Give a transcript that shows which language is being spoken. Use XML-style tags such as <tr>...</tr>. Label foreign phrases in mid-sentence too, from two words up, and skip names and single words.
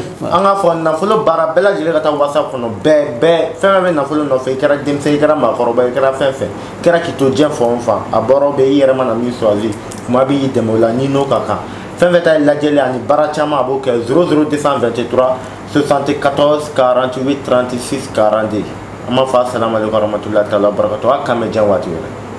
<bm>an k'a fɔ nafolo baara bɛɛ lajɛlen ka taa WhatsApp kɔnɔ bɛɛ fɛn bɛ nafolo nɔfɛ i kɛra denmisɛn i kɛra maakɔrɔba i kɛra fɛn fɛn i kɛra k'i to diɲɛ fan o fan a bɔra bɛ i yɛrɛ mana min choisir kuma b'i dɛmɛ o la n'i n'o ka kan fɛn fɛn ta ye lajɛli ani baara caman a b'o kɛ 00223 74 48 36 42 an b'a fɔ</bm> <ar>السلام عليكم ورحمة الله تعالى وبركاته</ar> <bm>a kan bɛ diɲɛ waati wɛrɛ</bm>